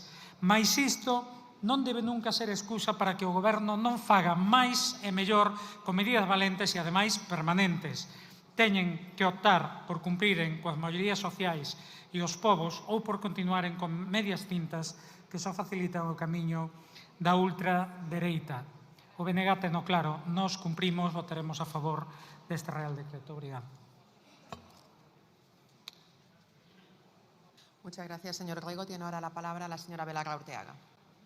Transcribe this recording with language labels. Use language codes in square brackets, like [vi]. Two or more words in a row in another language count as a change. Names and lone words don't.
[gl] Mais isto non debe nunca ser excusa para que o Goberno non faga máis e mellor con medidas valentes e, ademais, permanentes. Teñen que optar por cumpriren coas maiorías sociais e os povos ou por continuaren con medias tintas que só facilitan o camiño da ultradereita. O BNG teno claro, nós cumprimos, votaremos a favor deste Real Decreto. Obrigado. [es] Muchas gracias, señor Rego. Tiene ahora la palabra la señora Belarra Urteaga.